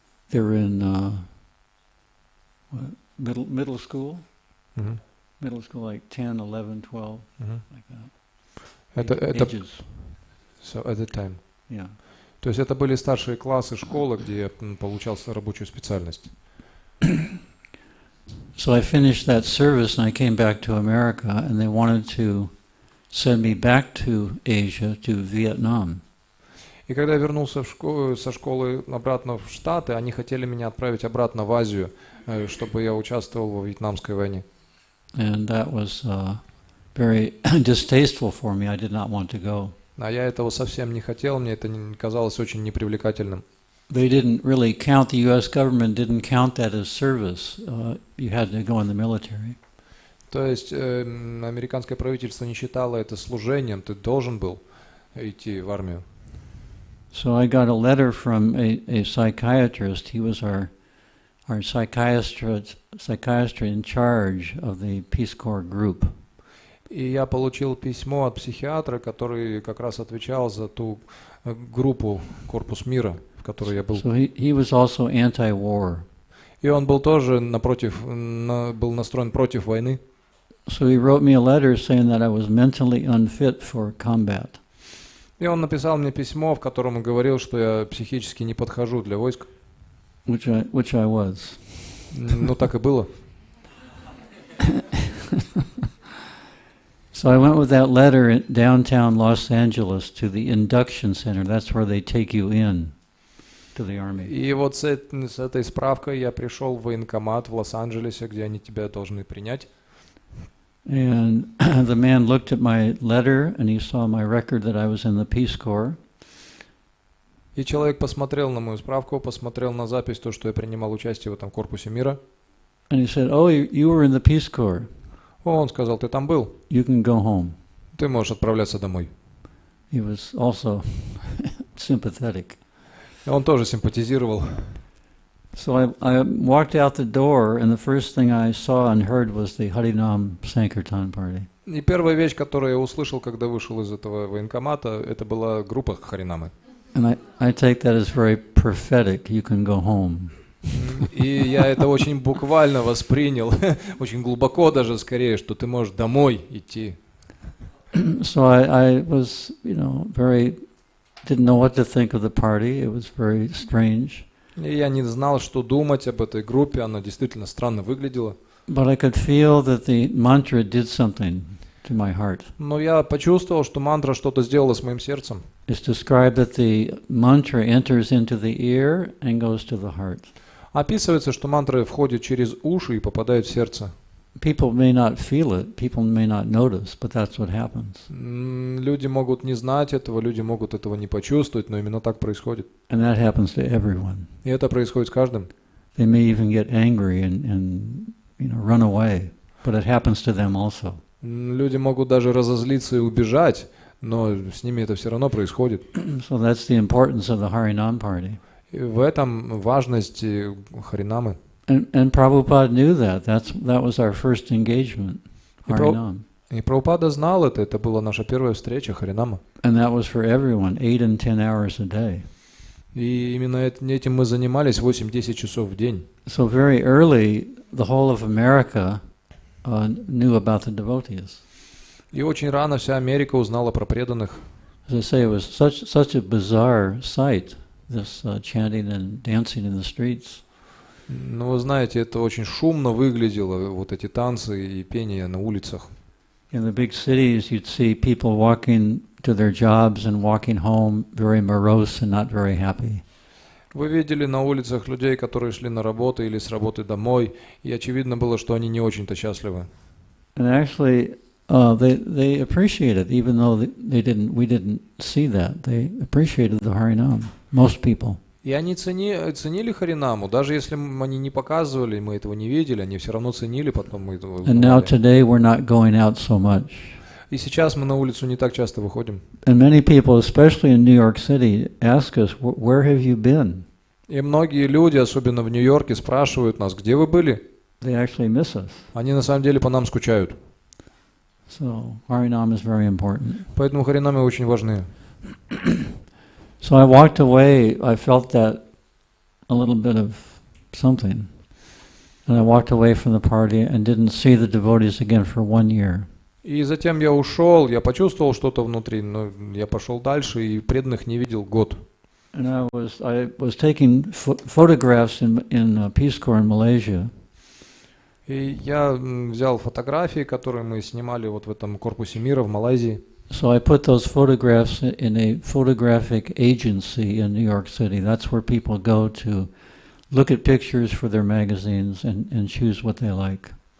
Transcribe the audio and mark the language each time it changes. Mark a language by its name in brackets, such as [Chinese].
[English] They were in middle school. Mm-hmm. Middle school, like 10, 11, 12, like that. [Russian] Это [English] ages. So at that time. Yeah. [Russian] То есть это были старшие классы школы, где я получал рабочую специальность. [English] So I finished that service and I came back to America, and they wanted to send me back to Asia, to Vietnam. [Russian] И когда я вернулся со школы обратно в Штаты, они хотели меня отправить обратно в Азию, чтобы я участвовал во Вьетнамской войне. [English] And that was very distasteful for me. I did not want to go. [Russian] А я этого совсем не хотел, мне это казалось очень непривлекательным. [English] They didn't really count, the U.S. government didn't count that as service. You had to go in the military. [Russian] То есть американское правительство не считало это служением, ты должен был идти в армию. [English] So I got a letter from a psychiatrist. He was our psychiatrist in charge of the Peace Corps group. [Russian] И я получил письмо от психиатра, который как раз отвечал за ту группу «Корпус мира», в которой я был. [English] So he was also anti-war. [Russian] И он был тоже был настроен против войны. [English] So he wrote me a letter saying that I was mentally unfit for combat. [Russian] И он написал мне письмо, в котором он говорил, что я психически не подхожу для войск. [English] Which I was. [Russian] Ну, так и было. [English] So I went with that letter in downtown Los Angeles to the induction center. That's where they take you in to the army. [Russian] И вот с этой справкой я пришел в военкомат в Лос-Анджелесе, где они тебя должны принять. [English] And the man looked at my letter and he saw my record that I was in the Peace Corps. [Russian] И человек посмотрел на мою справку, посмотрел на запись, то, что я принимал участие в этом корпусе мира. [English] And he said, "Oh, you were in the Peace Corps. [Russian] Он сказал, ты там был. [English] You can go home." [Russian] Ты можешь отправляться домой. [English] He was also sympathetic. [Russian] Он тоже симпатизировал. [English] So I walked out the door, and the first thing I saw and heard was the Harinam Sankirtan party. [Russian] И первая вещь, которую я услышал, когда вышел из этого военкомата, это была группа Харинамы. [English] And I take that as very prophetic. You can go home. [Russian] И я это очень буквально воспринял, очень глубоко даже скорее, что ты можешь домой идти. [English] So I was, didn't know what to think of the party. It was very strange. [Russian] И я не знал, что думать об этой группе, она действительно странно выглядела. [English] But I could feel that the mantra did something to my heart. [Russian] Но я почувствовал, что мантра что-то сделала с моим сердцем. [English] It's described that the mantra enters into the ear and goes to the heart. [Russian] Описывается, что мантра входит через уши и попадает в сердце. [English] people may not feel it, people may not notice, but that's what happens. [Russian] Люди могут не знать этого, люди могут этого не почувствовать, но именно так происходит. [English] And that happens to everyone. [Russian] И это происходит с каждым. [English] They may even get angry and run away, but it happens to them also. [Russian] Люди могут даже разозлиться и убежать, но с ними это все равно происходит. [English] So that's the importance of the Harinam party. [Russian] И в этом важность Харинамы. [English] And Prabhupada knew that. That was our first engagement, Harinam. [Russian] И Прабхупада знал это была наша первая встреча Харинама. [English] And that was for everyone, 8 and 10 hours a day. [Russian] И именно этим мы занимались 8-10 часов в день. [English] So very early, the whole of America knew about the devotees. [Russian] И очень рано вся Америка узнала про преданных. [English] As I say, it was such a bizarre sight, this chanting and dancing in the streets. [Russian] Ну, вы знаете, это очень шумно выглядело, вот эти танцы и пение на улицах. [English] In the big cities, you'd see people walking to their jobs and walking home very morose and not very happy. [Russian] Вы видели на улицах людей, которые шли на работу или с работы домой, и очевидно было, что они не очень-то счастливы. [English] And actually, they appreciated, even though we didn't see that. They appreciated the Harinam. Most people. [Russian] И они ценили Харинаму, даже если они не показывали, мы этого не видели, они все равно ценили, потом мы этого [English] And now [Russian] узнавали. [English] today we're not going out so much. [Russian] И сейчас мы на улицу не так часто выходим. [English] And many people, especially in New York City, ask us, "Where have you been?" [Russian] И многие люди, особенно в Нью-Йорке, спрашивают нас, где вы были? [English] They actually miss us. [Russian] Они на самом деле по нам скучают. [English] So Harinam is very important. [Russian] Поэтому Харинамы очень важны. [English] So I walked away. I felt that a little bit of something, and I walked away from the party and didn't see the devotees again for 1 year. [Russian] И затем я ушел, я почувствовал что-то внутри, но я пошел дальше и преданных не видел год. [English] And I was taking photographs in Peace Corps in Malaysia. [Russian] И я взял фотографии, которые мы снимали вот в этом корпусе мира в Малайзии. [English] So I put those photographs in a photographic agency in New York City. That's where people go to look at pictures for their magazines and choose what they like.